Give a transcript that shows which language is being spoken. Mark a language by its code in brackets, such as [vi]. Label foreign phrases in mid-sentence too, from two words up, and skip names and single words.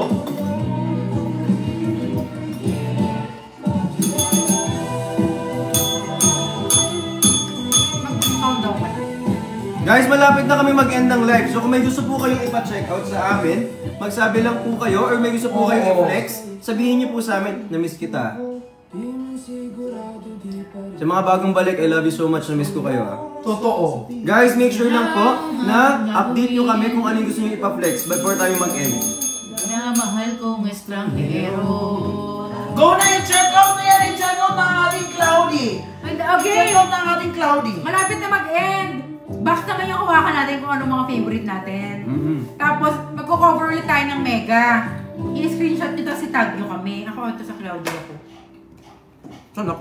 [tl] Mag-count daw ka na. Guys, malapit na kami mag-end ng live. So kung may gusto po kayong ipa-check out sa amin, magsabi lang po kayo or may gusto po kayong i-flex, sabihin niyo po sa amin, na-miss kita. Sa mga bagong balik, [en] I love you so much, [tl] na-miss ko kayo ha. Totoo. Guys, [en] make sure [tl] lang po na update nyo kami kung ano yung gusto nyo ipa-flex before tayo mag-end. Minamahal kong estranghero. Go na, i-check out na yan. I-check out ng ating cloudy. Okay. I-check out ng ating cloudy. Malapit na mag-end. Box naman yung hawakan natin kung ano mga favorite natin. Tapos, magko-cover ulit tayo ng mega. I-screenshot nito si tag nyo kami. Ako ito sa Claudia ko. Saan ako?